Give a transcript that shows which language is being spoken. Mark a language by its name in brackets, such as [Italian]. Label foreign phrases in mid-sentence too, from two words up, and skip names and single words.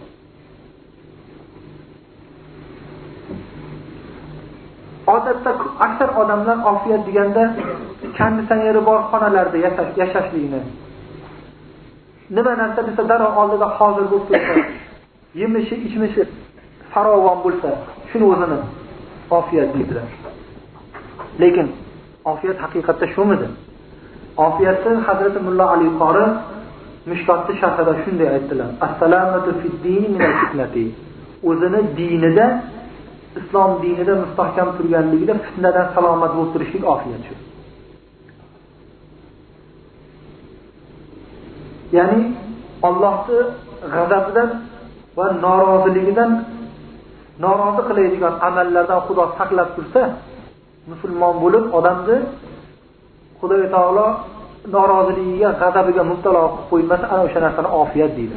[Uzbek] Odatda aksar odamlar ofiyat deganda konditsioneri bor xonalarda yashashligini, nima narsa desa darrov oldida hozir bo'lib tursa, yemishi, ichmishi farovon bo'lsa, shuni o'zini ofiyat deydilar. Lekin ofiyat haqiqatda shumidi? Ofiyatni Hazrat Mullo Ali Qori Mishkotni sharhida shunday aytdilar: [Arabic] "السلامة في الدين من الفتنة." [Uzbek] O'zini dinida, islom dinida mustahkam turganligida fitnadan salomat bo'lib turishlik ofiyat shu. Ya'ni Allohning g'azabidan va noroziligidan norozi qiladigan amallardan Xudo saqlab tursa, musulmon bo'lib odamni Xudo taolo noroziligiga, g'azabiga mubtalo qilib qo'ymasa, ana o'sha narsani ofiyat deydi.